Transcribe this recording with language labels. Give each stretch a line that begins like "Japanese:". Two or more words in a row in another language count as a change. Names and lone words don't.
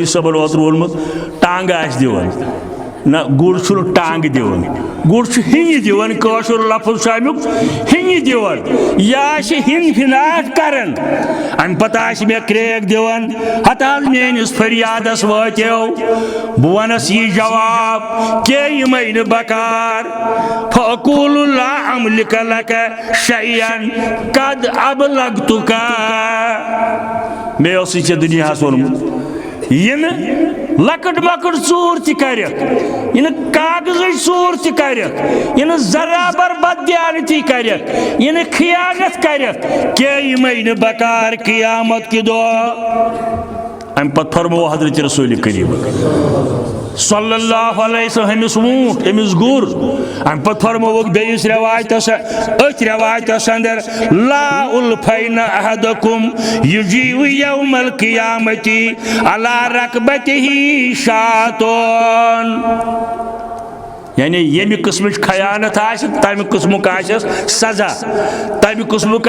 Kashmiri: صٲبن اوترٕ ووٚنمُت ٹانٛگہٕ آسہِ دِوان نہ گر چھُنہٕ ٹانٛگہٕ دِوان گر چھُ ہنہِ دِوان کٲشُر لفظ چھُ امیُک ہنہِ دِوان یہِ آسہِ ہِن فِناٹ کران امہِ پتہٕ آسہِ مےٚ کرٛیک دِوان ہتھ حظ میٲنِس فریادس وٲتِو بہٕ ونس یہِ جواب کینٛہہ یمے نہٕ بکار
Arabic: فاقول لا املک لک شیئا قد ابلغتک
Kashmiri: مے اوسُے ژےٚ دُنیاہس ووٚنمُت یہ لکٹ مکٹ ژوٗر تہِ کرک یہ کاغذٕچ ژوٗر تہِ کرک یہ ذرا بر بد دیانتی کرک یہ خیانت کرک کینٛہہ یمے نہٕ بکار قیامت کہ دۄہ ام پتہٕ فرمو حضرت رسول کریم
Arabic: صلی اللہ علیہ وسلم
Kashmiri: امس ووٹ امس گر ام پتہٕ فرموک بیٚیِس روایتس أتھۍ روایتس اندر
Arabic: لا الفین احدکم یجیء یوم القیامت علی رکبتہ شاتون
Kashmiri: یعنی یمہِ قسمٕچ خیانت آسہِ تمہِ قسمُک آسٮ۪س سزا تمہِ قسمُک